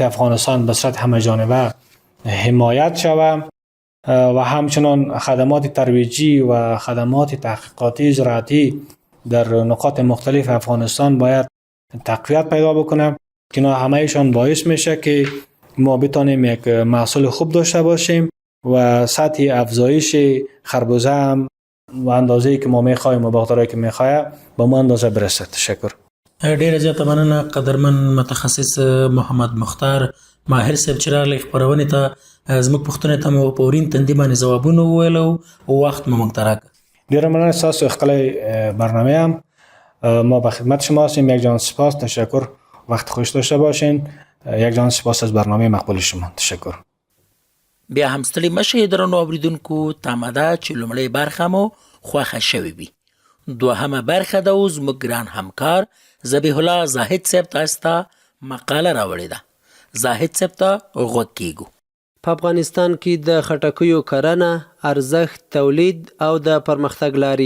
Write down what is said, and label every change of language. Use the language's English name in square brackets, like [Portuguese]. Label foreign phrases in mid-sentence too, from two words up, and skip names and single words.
[Persian] افغانستان به صورت همه‌جانبه حمایت شود و همچنان خدمات ترویجی و خدمات تحقیقاتی زراعتی در نقاط مختلف افغانستان باید تقویت پیدا بکنه که اینا همه‌شان باعث میشه که ما بتانیم یک محصول خوب داشته باشیم و سطح افزایش خربوزه هم و اندازه‌ای که ما می‌خوایم و باغدارایی که می‌خواه به ما اندازه برسه. تشکر. [Pashto] ډیره زیاته مننه قدرمن متخصص محمد مختار ماهر صاحب چې راغلی خپرونې ته زموږ پوښتنې ته مو په ورین تندي باندې ځوابونه وویلو او وخت مو موږ ته راکړ. ډیره مننه ستاسو ښکلی برنامه [Persian] هم ما به خدمت شما هستیم. یک جان سپاس. تشکر. وقت خوش داشته باشین. یک جان سپاس از برنامه مقبول شما. تشکر. [Pashto] بیا هم ستړي مشئ درنو اوریدونکو، تمه ده چې لومړۍ برخه مو خوښه شوې وي. دوهمه برخه ده اوس زموږ ګران همکار ذبیح الله زاهد صاحب تاسو ته مقاله راوړې ده. زاهد صاحب ته غوږ کیږو. په افغانستان کې د خټکیو کرنه، ارزښت، تولید او د پرمختګ لاري.